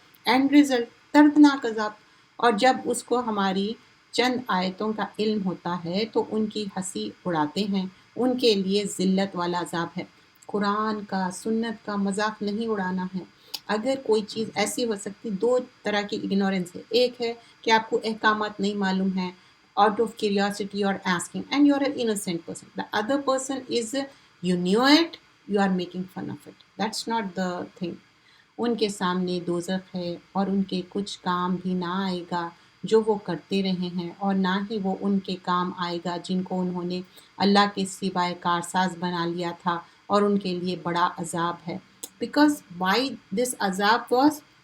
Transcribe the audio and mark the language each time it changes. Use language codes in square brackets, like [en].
[en] End result? [ur] دردناک عذاب۔ اور جب اس کو ہماری چند آیتوں کا علم ہوتا ہے تو ان کی ہنسی اڑاتے ہیں، ان کے لیے ذلت والا عذاب ہے۔ قرآن کا، سنت کا مذاق نہیں اڑانا ہے۔ اگر کوئی چیز ایسی ہو سکتی، دو طرح کی اگنورنس ہے، ایک ہے کہ آپ کو احکامات نہیں معلوم ہیں، [en] out of curiosity you are asking and you are an innocent person. The other person is, you knew it, you are making fun of it. That's not the thing. [ur] ان کے سامنے دوزخ ہے، اور ان کے کچھ کام بھی نہ آئے گا جو وہ کرتے رہے ہیں، اور نہ ہی وہ ان کے کام آئے گا جن کو انہوں نے اللہ کے سوائے کارساز بنا لیا تھا، اور ان کے لیے بڑا عذاب ہے۔ [en] because why this عذاب was,